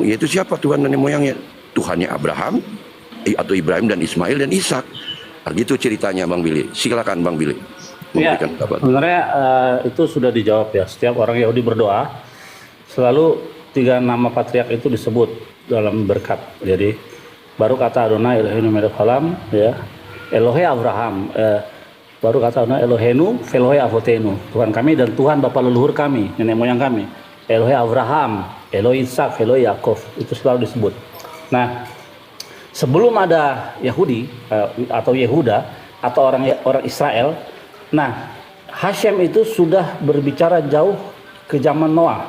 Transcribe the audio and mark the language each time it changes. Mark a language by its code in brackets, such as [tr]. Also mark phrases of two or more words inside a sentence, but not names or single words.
[id] Yaitu siapa Tuhan nenek moyangnya? Tuhannya Abraham atau Ibrahim dan Ismail dan Ishak. Nah, gitu ceritanya Bang Billy. Silakan Bang Billy. Ya, sebenarnya itu sudah dijawab ya. Setiap orang Yahudi berdoa selalu 3 nama patriark itu disebut dalam berkat. Jadi baru kata [he] אדוני אלוהינו מלך העולם [id] ya. [he] אלוהי אברהם, [id] baru kata [he] אדוני אלוהינו ואלוהי אבותינו, [id] Tuhan kami dan Tuhan bapa leluhur kami, nenek moyang kami. [he] אלוהי אברהם, אלוהי יצחק, אלוהי יעקב, [id] itu selalu disebut. Nah, sebelum ada Yahudi atau Yehuda atau orang Israel, nah Hashem itu sudah berbicara jauh ke zaman Noah.